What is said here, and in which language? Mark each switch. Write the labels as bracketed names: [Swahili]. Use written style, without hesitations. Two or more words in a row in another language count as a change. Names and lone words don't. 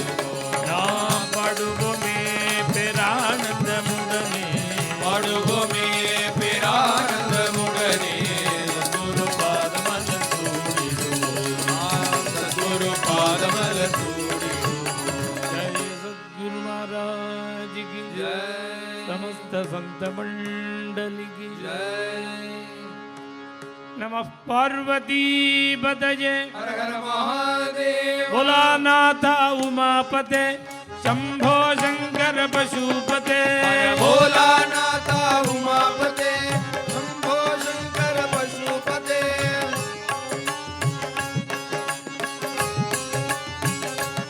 [Tamil] நாம் பாடுவோமே பேரானந்தமுடனே பாடுவோமே பேரானந்தமுடனே குரு பாதமல சூடிடுவோம் சத்குரு பாதமல சூடிடுவோம் [Hindi] जय सद्गुरु महाराज की जय समस्त संत मंडली की जय [Sanskrit] नमः पार्वती पतये हर हर महादेव भोलानाथ उमापते शंभो शंकर पशुपते भोलानाथ उमापते शंभो शंकर पशुपते